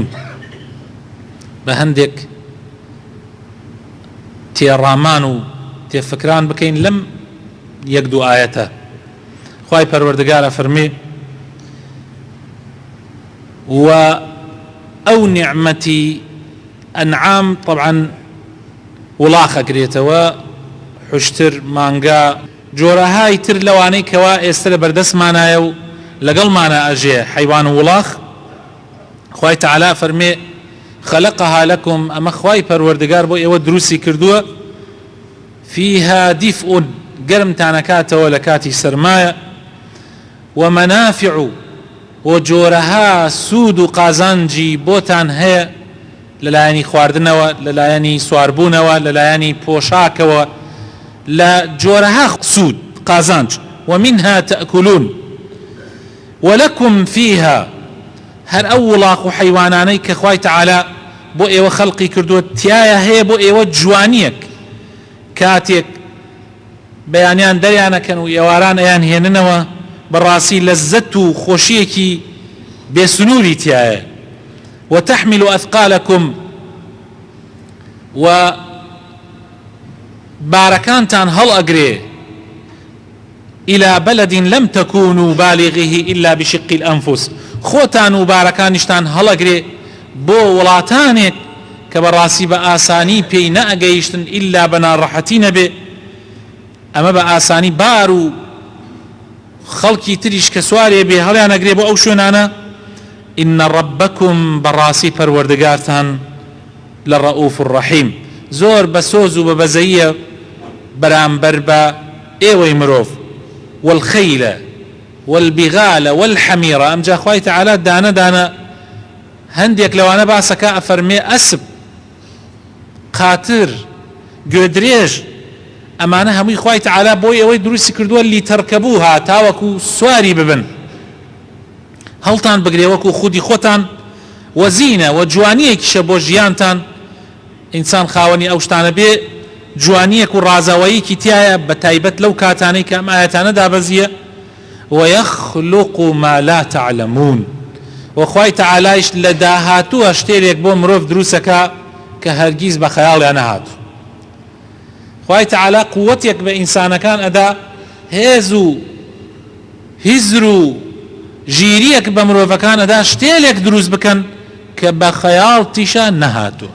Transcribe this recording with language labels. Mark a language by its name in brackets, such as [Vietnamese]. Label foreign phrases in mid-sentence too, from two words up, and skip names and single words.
[Central Kurdish] بهندك تێڕامان و تێفکران بکەین لەم یەک دوو ئاەتە. خوای پەروەردگارە فەرمێ: و ئەو نیعمەتی ئەنعام طبعا وڵاخە کرێتەوە، حوشتر، مانگا، جۆرەهای تر لەوانەی کەوا ئێستا لە بەردەستمانایە و لەگەڵمانە ئەژێ، حەیوان و وڵاخ. خوای تەعالا فەرمێ: [Arabic] خلقها لكم، [Central Kurdish] ئەمە خوای پەروەردگار بۆ ئێوە دروستی کردووە، [Arabic] فيها دفء، [Central Kurdish] گەرمتانەکاتەوە لە کاتی سەرمایە، ومنافع، و جۆرەها سوود و قازانجی بۆتان هەیە لەلایەنی خواردنەوە، لەلایەنی سواربوونەوە، لەلایەنی پۆشاکەوە، لە جۆرەها سوود قازانج. [Arabic] ومنها تأكلون ولكم فيها، [Central Kurdish] هەر ئەو وڵاق و حەیوانانەی کە خوای تەعالا بۆ ئێوە خەڵقی کردووە تایە هەیە بۆ ئێوە جوانیەک. کاتێک بەیانیان دەریانەکەن و ئێواران ئەیان هێننەوە، بەڕاستی لەزەت و خۆشیەکی بێسنووری تایە. [Arabic] وتحمل أثقالكم، [Central Kurdish] و بارەکانتان هەڵ ئەگرێ، [Arabic] إلى بلد لم تكونوا بالغيه إلا بشق الأنفس، [Central Kurdish] خۆتان و بارەکانیشتان هەڵەگرێ بۆ وڵاتانێک کە بەڕاستی بە ئاسانی پێی نەئەگەیشتن ئیلا بە ناڕەحەتی نەبێ. ئەمە بە ئاسانی بار و خەڵکی تریش کە سوارێ بێ هەڵیان ئەگرێ بۆ ئەو شوێنانە. [Arabic] إن ربكم، [Central Kurdish] بەڕاستی پەروەردگارتان، لە [Arabic] ڕەئوف ڕەحیم، [Central Kurdish] زۆر بە سۆز و بە بەزەییە بەرامبەر بە ئێوەی مرۆڤ. [Arabic] والخيل والبغال والحمير، [Central Kurdish] ئەمجا خوای تەعالا دانە دانە هەندێک لەوانە باسەکە ئەفەرمێ: ئەسب، قاتر، گوێدرێژ، ئەمانە هەمووی خوای تەعالا بۆی ئەوەی دروستی کردووە لیتەرکەبوها، تاوەکو سواری ببن، هەڵتان بگرێ وەکو خودی خۆتان. وەزینە، و جوانیەکیشە بۆ ژیانتان. ئینسان خاوەنی ئەو شتانە بێ، جوانیەک و ڕازاواییکی تایە، بە تایبەت لەو کاتانەی کە ئەم ئاەتانە دابەزیە. [Arabic] ويخلق ما لا تعلمون، [Central Kurdish] وخوای تەعالایش لە داهاتووە شتێرێک بۆ مرۆڤ دروستەکە کە هەرگیز بە خەیاڵیان نەهاتوو. خوای تەعالا قووەتێک بە ئینسانەکان ئەدا، هێز و هیزر و ژیریەک بە مرۆڤەکانەدا شتێلێک دروست بکەن کە بە خەیاڵتیشە نەهاتووە.